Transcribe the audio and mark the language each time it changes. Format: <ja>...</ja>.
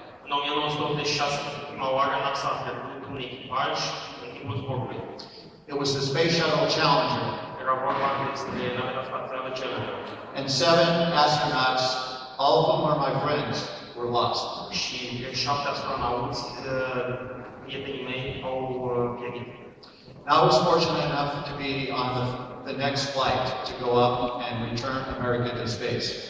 <ro>În 1986, prima oară, NASA a trecut un echipaj în timpul zborului.</ro> <en>It was the Space Shuttle Challenger.</en> <ro>Era vorba despre naveta spațială Challenger.</ro> <en>And 7 astronauts, all of whom are my friends, were lost.</en> <ro>Și 7 astronauți, prietenii mei, au pierit.</ro> <en>I was fortunate enough to be on the next flight to go up and return America to space.</en>